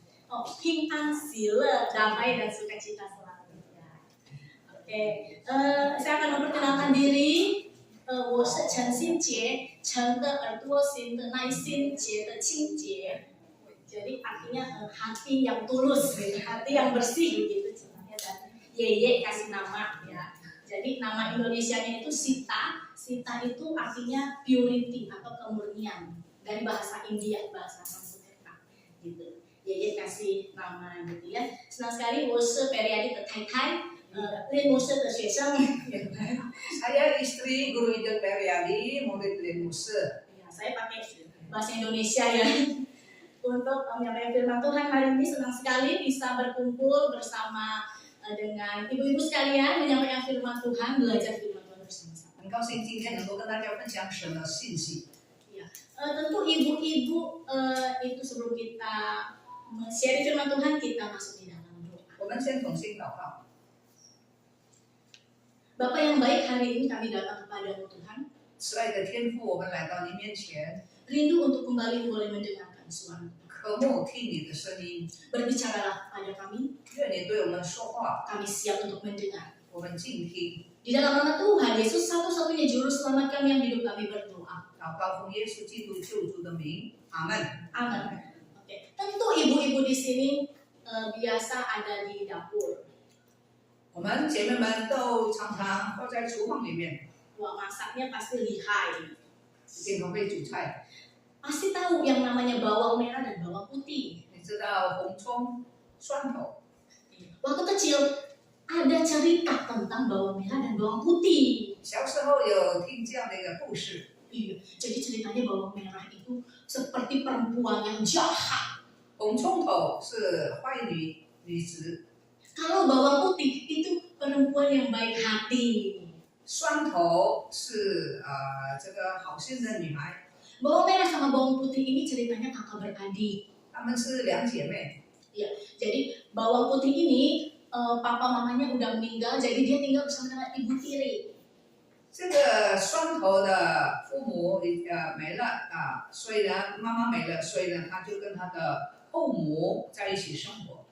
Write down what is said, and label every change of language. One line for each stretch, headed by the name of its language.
Indonesian: Oh,
Chinese: 平安喜乐
Indonesian: damai dan sukacita selalu. Ya. Oke, saya akan memperkenalkan diri.
Chinese: 我是陈心洁，陈的耳朵，心的耐心，洁的清洁。
Indonesian: Jadi artinya hati yang tulus, hati yang bersih gitu sebenarnya. Dan Yeye kasih nama ya. Jadi nama Indonesianya itu Sita. Sita itu artinya purity atau kemurnian dari bahasa India, bahasa Sanskerta gitu. Yeye kasih nama gitu ya. Senang sekali
Chinese: 我是 Periadi 的太太，练牧师的学生。
Indonesian: Saya istri Guru Ijel Periadi, murid Len Muse. Ya, saya pakai bahasa Indonesia ya. Untuk menyampaikan firman Tuhan hari ini senang sekali bisa berkumpul bersama dengan ibu-ibu sekalian menyampaikan firman Tuhan, belajar firman Tuhan bersama-sama.
Chinese: 很高兴今天能够跟大家分享神的信息。
Indonesian: Ya, tentu ibu-ibu itu sebelum kita share firman Tuhan kita masuk di dalam doa.
Chinese: 我们先同心祷告。
Indonesian: Bapak yang baik, hari ini kami datang kepadamu Tuhan,
Chinese: 慈爱的天父，我们来到您面前，
Indonesian: rindu untuk kembali boleh mendengarkan suara Tuhan.
Chinese: 渴慕听你的声音，
Indonesian: Berbicaralah pada kami,
Chinese: 愿你对我们说话，
Indonesian: kami siap untuk mendengar.
Chinese: 我们静听。
Indonesian: Di dalam nama Tuhan Yesus satu-satunya juru selamat kami yang hidup kami berdoa.
Chinese: 祷告奉耶稣基督救主的名，阿门。
Indonesian: Amin. Oke, tentu ibu-ibu di sini biasa ada di dapur.
Chinese: 我们姐妹们都常常会在厨房里面，
Indonesian: Wah, masaknya pasti lihai.
Chinese: 一定很会煮菜。
Indonesian: Pasti tahu yang namanya bawang merah dan bawang putih.
Chinese: 你知道红葱、蒜头。
Indonesian: Waktu kecil ada cerita tentang bawang merah dan bawang putih.
Chinese: 小时候有听这样的一个故事，
Indonesian: Iya, jadi ceritanya bawang merah itu seperti perempuan yang jahat.
Chinese: 红葱头是坏女子，
Indonesian: Kalau bawang putih itu perempuan yang baik hati.
Chinese: 蒜头是这个好心的女孩，
Indonesian: Bawang merah sama bawang putih ini ceritanya kakak beradik.
Chinese: 她们是两姐妹。
Indonesian: Jadi bawang putih ini papa mamanya udah meninggal, jadi dia tinggal bersama dengan ibu tiri.
Chinese: 这个蒜头的父母没了所以呢妈妈没了，所以呢她就跟她的后母在一起生活。